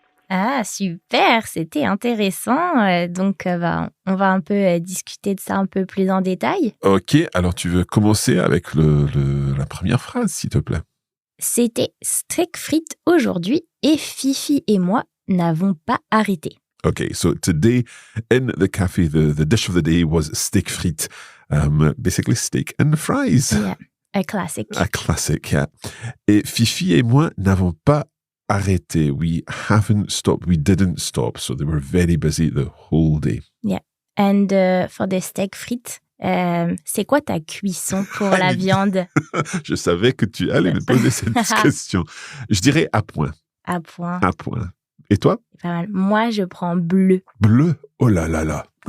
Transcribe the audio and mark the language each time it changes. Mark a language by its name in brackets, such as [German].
[French] Ah, super, c'était intéressant. Donc, on va un peu discuter de ça un peu plus en détail. Ok, alors tu veux commencer avec la première phrase, s'il te plaît. C'était steak frites aujourd'hui et Fifi et moi n'avons pas arrêté. [English] Okay, so today in the cafe, the dish of the day was steak frites, basically steak and fries. Yeah, a classic. A classic, yeah. [French] Et Fifi et moi n'avons pas arrêté. [English] We haven't stopped. We didn't stop. So they were very busy the whole day. Yeah. And for the steak frites, [French] c'est quoi ta cuisson pour la viande? Je savais que tu allais me poser cette question. Je dirais à point. À point. À point. Et toi? Pas mal. Moi, je prends bleu. Bleu? Oh là là là.